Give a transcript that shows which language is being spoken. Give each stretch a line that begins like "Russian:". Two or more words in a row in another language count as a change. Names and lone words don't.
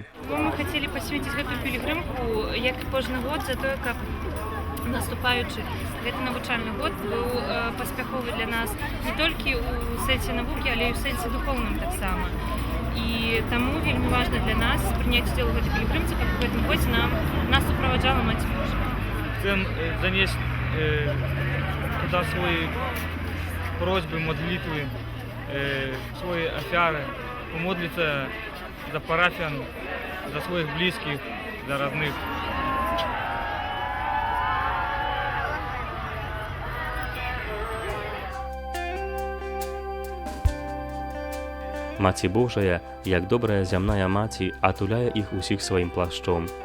Belarusian: Мы хацелі пасвяціць гэтую пілігрымку як кожны год за тое, каб наступаючы гэты навучальны год быў паспяховы для нас не толькі ў сэнсе навукі, але і ў сэнсе духоўным таксама. І таму вельмі важна для нас прыняць удзел у гэтай пілігрымцы, каб у гэтым годзе нас суправаджала Маці Божая.
Polish: Chcę zanieść
Russian: туда свои просьбы, молитвы, свои офиары, помолиться за парафиян, за своих близких, за родных.
Belarusian: Маці Божая, як добрая зямная маці, атуляе іх усіх сваім плашчом.